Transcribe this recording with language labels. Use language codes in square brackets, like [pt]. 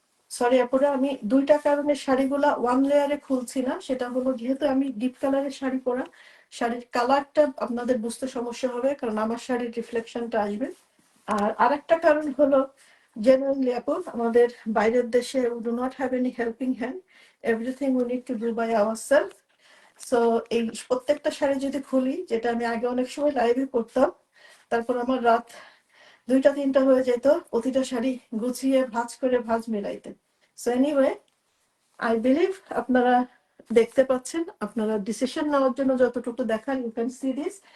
[bn] Sorry আপুরা, আমি 2টা কারণে শাড়িগুলা ওয়ান লেয়ারে খুলছি না. সেটা হলো যেহেতু আমি ডিপ কালারের শাড়ি পরা, শাড়ির কালারটা আপনাদের বুঝতে সমস্যা হবে, কারণ আমার শাড়ির রিফ্লেকশনটা আসবে. আর আরেকটা কারণ হলো জেনারেলি আপু আমাদের বাইরের দেশে [en] we do not have any helping hand, everything we need to do by ourselves. [bn] So এই প্রত্যেকটা শাড়ি যদি খুলি, যেটা আমি আগে অনেক সময় লাইভে করতাম, তারপর আমার রাত 2টা 3টা হয়ে যেত প্রতিটা শাড়ি গুছিয়ে ভাঁজ মিলাইতে. সো এনিওয়ে, [en] I believe [bn] আপনারা দেখতে পাচ্ছেন, আপনারা ডিসিশন নেওয়ার জন্য যতটুকু দেখান, [en] You can see this.